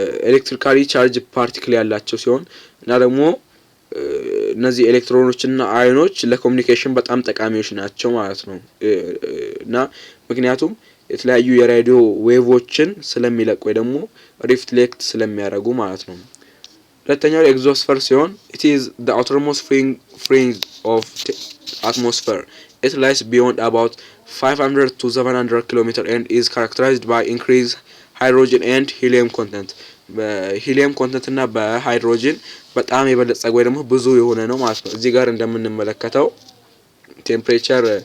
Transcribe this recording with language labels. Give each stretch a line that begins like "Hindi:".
Amharic: ኤሌክትሪካሊ ቻርጅ ፓርቲክል ያላቸው ሲሆን እና ደግሞ እነዚህ ኤሌክትሮኖች እና አዮኖች ለኮሙኒኬሽን በጣም ጠቃሚዎች ናቸው ማለት ነው። እና ምክንያቱም የተለያዩ የራዲዮ ዌቮችን ስለሚለቁ ወይ ደግሞ ሪፍሌክት ስለሚያደርጉ ማለት ነው። ሁለተኛው ኤግዞስፈር ሲሆን
English: it is the outermost fringe of the atmosphere. It lies beyond about 500 to 700 km and is characterized by increased hydrogen and helium content.
Amharic: በሂሊየም ኮንተንት እና በሃይድሮጅን በጣም የበለጸገ ወይ ደግሞ ብዙ የሆነ ነው ማለት ነው። እዚህ ጋር እንደምንመለከተው ቴምፕሬቸር